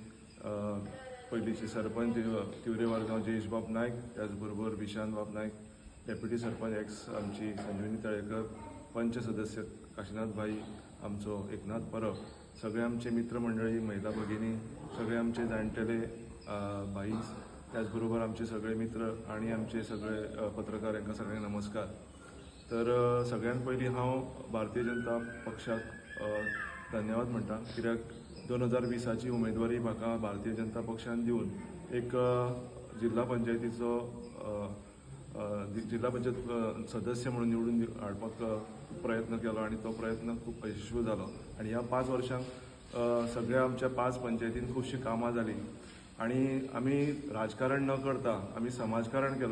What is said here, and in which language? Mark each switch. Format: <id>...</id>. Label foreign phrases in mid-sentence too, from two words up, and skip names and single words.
<kok>पयलींचे सरपंच तिवरे वरगांव जयेशबाब नायक, त्याचबरोबर विशांत बाब नायक, डेप्युटी सरपंच एक्स आमची संजीवनी तळेकर, पंच सदस्य काशीनाथ भाई, आमचो एकनाथ परब, सगळे आमचे मित्रमंडळी, महिला भगिनी, सगळे आमचे जाणटेले भाई, त्याचबरोबर आमचे सगळे मित्र आणि आमचे सगळे पत्रकार यांना सगळ्यांना नमस्कार. तर सगळ्यात पयलीं हांव भारतीय जनता पक्षाक धन्यवाद म्हणटा, कित्याक 2020ची उमेदवारी म्हाका भारतीय जनता पक्षान दिवन एक जिल्हा पंचायतीचो जिल्हा पंचायत सदस्य म्हणून निवडून हाडपाक प्रयत्न केलो आणि तो प्रयत्न खूप यशस्वी जालो आणि ह्या 5 वर्षांक सगळ्या आमच्या 5 पंचायतीन खुबशीं कामां जाली आणि आमी राजकारण न करता आमी समाजकारण केलो.</kok>